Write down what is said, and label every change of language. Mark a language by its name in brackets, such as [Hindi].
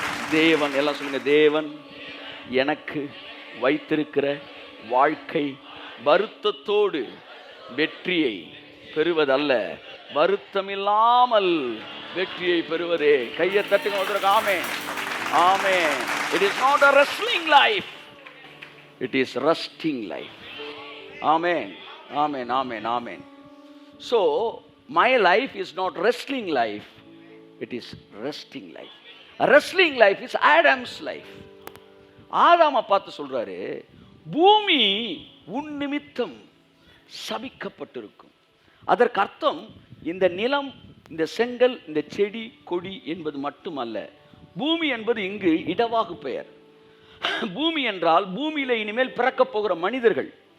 [Tamil] தேவன், எல்லாம் சொல்லுங்க, தேவன் எனக்கு வைத்திருக்கிற வாழ்க்கை வருத்தத்தோடு வெற்றியை பெறுவதல்ல, வருத்தமில்லாமல் வெற்றியை பெறுவதே. கையை தட்டுங்க ஒருத்தருக்கு. ஆமென், ஆமென். [English] It is not a wrestling life, it is resting life. Amen, amen, amen, amen. So my life is not wrestling life, it is resting life. A wrestling life is Adam's life. [Tamil] ஆதாமை பார்த்து சொல்றாரு, பூமி உன் நிமித்தம் சபிக்கப்பட்டிருக்கும். அதற்கு அர்த்தம் இந்த நிலம், இந்த செங்கல், இந்த செடி கொடி என்பது மட்டுமல்ல. பூமி என்பது இங்கு இடவாகு பெயர். பூமி என்றால் பூமியில இனிமேல் பிறக்கப் போகிற மனிதர்கள்.